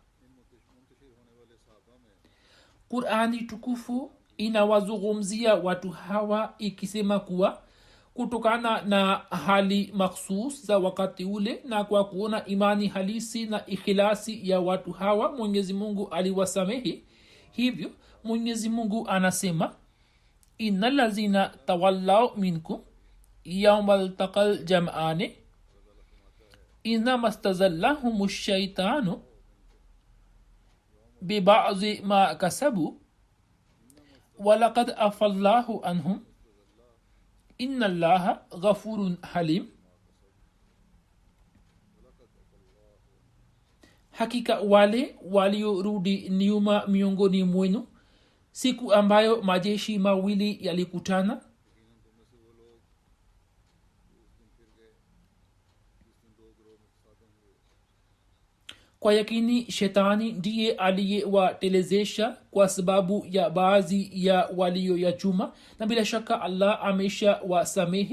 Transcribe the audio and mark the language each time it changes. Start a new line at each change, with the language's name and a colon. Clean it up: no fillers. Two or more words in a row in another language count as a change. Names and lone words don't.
Swahili: Qur'ani tukufu inawazungumzia watu hawa ikisema kuwa kutokana na hali makhsus za wakati ule na kwa kuona imani halisi na ikhilasi ya watu hawa, Mwenyezi Mungu aliwasamehe. Hivyo Mwenyezi Mungu anasema,
Arabic: إن الذين تولوا منكم يوم التقى الجمعان إنما استزلهم الشيطان ببعض ما كسبوا ولقد عفا الله عنهم إن الله غفور حليم.
Swahili: Hakika wale waliorudi nyuma miongoni mwenu siku ambayo majeshi mawili yalikutana, kwa yakini shetani ndiye aliyewatelezesha kwa sababu ya baadhi ya walioyachuma, na bila shaka Allah amesha wasamehe.